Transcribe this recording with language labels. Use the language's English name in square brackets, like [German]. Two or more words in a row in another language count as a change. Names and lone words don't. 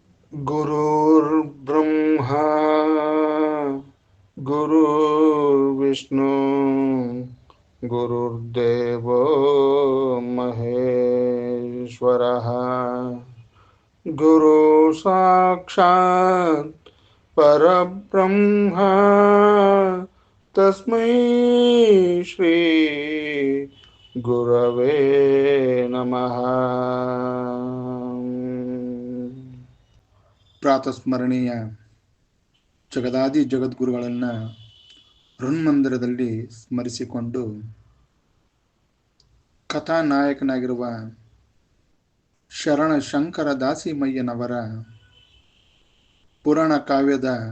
[Sanskrit] गुरुर्ब्रह्मा गुरुर्विष्णु गुरुर्देवो महेश्वरः गुरु साक्षात् परब्रह्म तस्मै श्री गुरवे नमः. [Kannada] ಪ್ರಾತಸ್ಮರಣೀಯ ಜಗದಾದಿ ಜಗದ್ಗುರುಗಳನ್ನು ಹೃನ್ಮಂದಿರದಲ್ಲಿ ಸ್ಮರಿಸಿಕೊಂಡು ಕಥಾನಾಯಕನಾಗಿರುವ ಶರಣ ಶಂಕರ ದಾಸಿಮಯ್ಯನವರ ಪುರಾಣ ಕಾವ್ಯದ